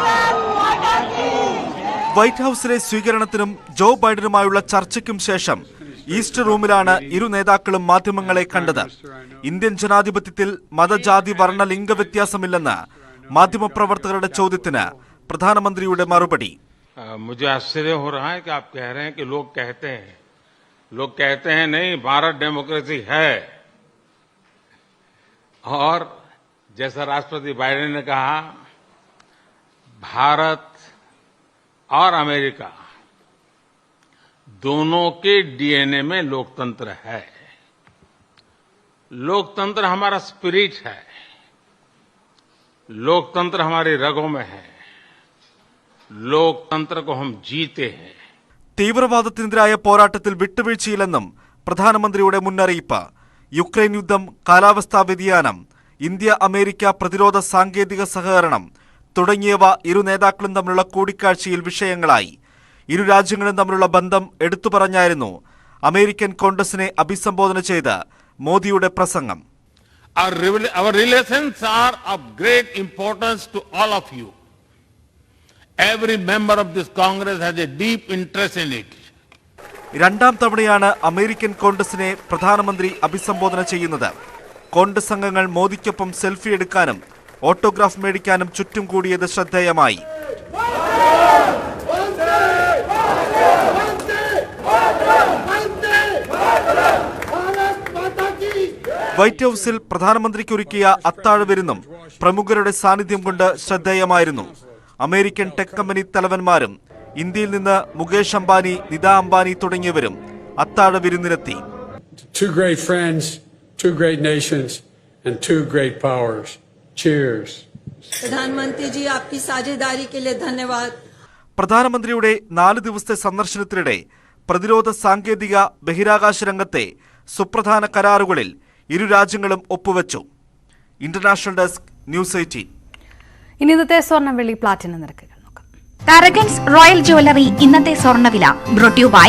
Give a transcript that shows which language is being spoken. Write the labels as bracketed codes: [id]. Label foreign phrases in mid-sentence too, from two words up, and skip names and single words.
[ml] വൈറ്റ് ഹൌസിലെ സ്വീകരണത്തിനും ജോ ബൈഡനുമായുള്ള ചർച്ചയ്ക്കും ശേഷം ഈസ്റ്റ് റൂമിലാണ് ഇരു നേതാക്കളും മാധ്യമങ്ങളെ കണ്ടത്. ഇന്ത്യൻ ജനാധിപത്യത്തിൽ മതജാതി വർണ്ണ ലിംഗ വ്യത്യാസമില്ലെന്ന് മാധ്യമപ്രവർത്തകരുടെ ചോദ്യത്തിന് പ്രധാനമന്ത്രിയുടെ മറുപടി. [hi] मुझे आश्चर्य हो रहा है कि आप कह रहे हैं कि लोग कहते हैं नहीं, भारत डेमोक्रेसी है। और जैसा राष्ट्रपति बाइडेन ने कहा, भारत और अमेरिका दोनों के डीएनए में लोकतंत्र है। लोकतंत्र हमारा स्पिरिट है, लोकतंत्र हमारी रगों में है, लोकतंत्र को हम जीते हैं. [ml] തീവ്രവാദത്തിനെതിരായ പോരാട്ടത്തിൽ വിട്ടുവീഴ്ചയില്ലെന്നും പ്രധാനമന്ത്രിയുടെ മുന്നറിയിപ്പ്. യുക്രൈൻ യുദ്ധം, കാലാവസ്ഥാ വ്യതിയാനം, ഇന്ത്യ അമേരിക്ക പ്രതിരോധ സാങ്കേതിക സഹകരണം തുടങ്ങിയവ ഇരു നേതാക്കളും തമ്മിലുള്ള കൂടിക്കാഴ്ചയിൽ വിഷയങ്ങളായി. ഇരു രാജ്യങ്ങളും തമ്മിലുള്ള ബന്ധം എടുത്തുപറഞ്ഞായിരുന്നു അമേരിക്കൻ കോൺഗ്രസിനെ അഭിസംബോധന ചെയ്ത് മോദിയുടെ പ്രസംഗം. [en] Our relations are of great importance to all of you. Every member of this Congress has a deep interest in it. [ml] രണ്ടാം തവണയാണ് അമേരിക്കൻ കോൺഗ്രസിനെ പ്രധാനമന്ത്രി അഭിസംബോധന ചെയ്യുന്നത്. കോൺഗ്രസ് അംഗങ്ങൾ മോദിക്കൊപ്പം സെൽഫി എടുക്കാനും ഓട്ടോഗ്രാഫ് മേടിക്കാനും ചുറ്റും കൂടിയത് ശ്രദ്ധേയമായി. വൈറ്റ് ഹൌസിൽ പ്രധാനമന്ത്രിക്കൊരുക്കിയ അത്താഴ വിരുന്നും പ്രമുഖരുടെ സാന്നിധ്യം കൊണ്ട് ശ്രദ്ധേയമായിരുന്നു. അമേരിക്കൻ [en] tech company [ml] തലവന്മാരും ഇന്ത്യയിൽ നിന്ന് മുകേഷ് അംബാനി, നിതാ അംബാനി തുടങ്ങിയവരും അത്താഴ വിരുന്നിനെത്തി. [en] Two great friends, two great nations and two great powers. Cheers. [hi] प्रधानमंत्री जी आपकी साझेदारी के लिए धन्यवाद. [ml] പ്രധാനമന്ത്രിയുടെ 4 ദിവസത്തെ സന്ദർശനത്തിനിടെ പ്രതിരോധ സാങ്കേതിക ബഹിരാകാശ രംഗത്തെ സുപ്രധാന കരാറുകളിൽ ഇരു രാജ്യങ്ങളും ഒപ്പുവെച്ചു. [en] International Desk, [ml] ന്യൂസ് 18. ഇനി ഇന്നത്തെ സ്വർണ്ണം വെള്ളി പ്ലാറ്റിനം നിരക്കുകൾ നോക്കാം. തരകൻസ് റോയൽ ജ്വല്ലറി ഇന്നത്തെ സ്വർണ്ണവില [en] brought you by